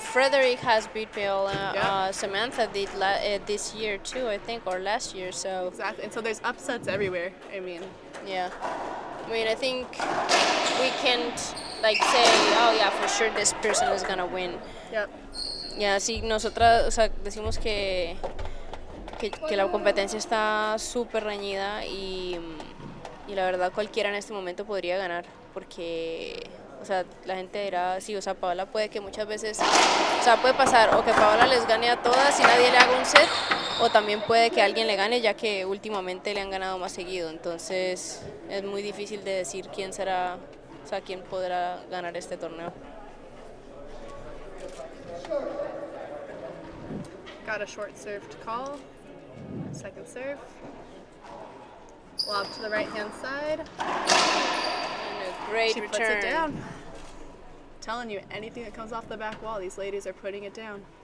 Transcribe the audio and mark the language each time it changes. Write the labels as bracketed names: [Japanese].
[English] Frederick has beat Paola. Yeah. Samantha did this year too, I think, or last year. So Exactly. And so there's upsets everywhere. I mean, yeah. I mean, I think we can't like say, oh yeah, for sure this person is gonna win. yep. [Spanish] Ya, sí, nosotras, o sea, decimos que la competencia está súper reñida y la verdad cualquiera en este momento podría ganar porque, o sea, la gente dirá, sí, o sea, Paola puede que muchas veces, o sea, puede pasar o que Paola les gane a todas y nadie le haga un set, o también puede que alguien le gane ya que últimamente le han ganado más seguido, entonces es muy difícil de decir quién será, o sea, quién podrá ganar este torneo. [English] Got a short serve to call. Second serve. Lob to the right hand side. And a great She return. puts it down. Telling you, anything that comes off the back wall, these ladies are putting it down.